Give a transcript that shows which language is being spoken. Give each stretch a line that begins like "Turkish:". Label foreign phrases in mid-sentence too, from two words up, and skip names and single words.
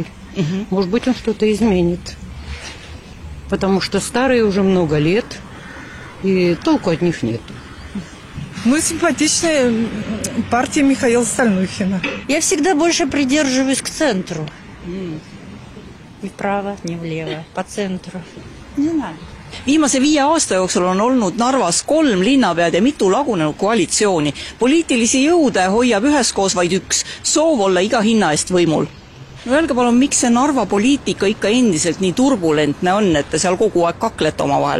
Russian: Может быть, он что-то изменит. Потому что старые уже много лет, и толку от них нет. Ну, симпатичная партия Михаила Стальнухина. Я всегда больше придерживаюсь к центру. Ни вправо, ни влево, по центру. Не знаю.
Estonian: Viimase 5 aasta jooksul on olnud Narvas 3 linnapead ja mitu lagunenud koalitsiooni. Poliitilisi jõude hoiab üheskoos vaid üks, soov olla iga hinna eest võimul. Öelge palun, miks see Narva poliitika ikka endiselt nii turbulentne on, et te seal kogu aeg kaklete oma vahel?